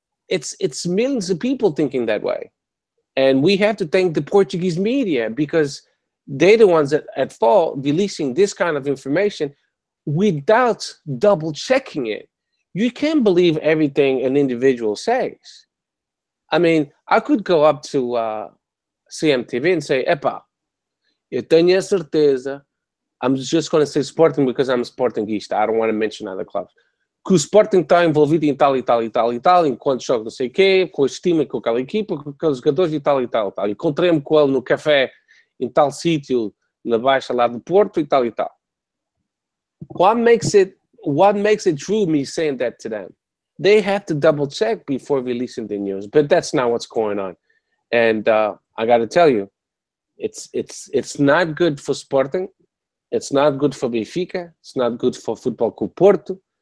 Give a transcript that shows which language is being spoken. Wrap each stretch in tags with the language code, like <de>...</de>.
<en>It's millions of people thinking that way. And we have to thank the Portuguese media, because they're the ones that at fault releasing this kind of information without double checking it. You can't believe everything an individual says. I mean, I could go up to CMTV and say,</en> <pt>epa, eu tenho a certeza,</pt> <en>I'm just going to say Sporting because I'm a Sportingista. I don't want to mention other clubs.</en> <pt>Que o Sporting está envolvido em tal e tal e tal e tal, enquanto joga não sei o quê, com a estima, com aquela equipa, com aqueles jogadores e tal e tal e tal. Encontrei-me com ele no café em tal sítio, na Baixa lá do Porto e tal e tal.</pt> <en>What makes it what makes it true, me saying that to them? They have to double check before releasing the news, but that's not what's going on. And I got to tell you, it's not good for Sporting. It's not good for Benfica. It's not good for Football Club Porto.</en>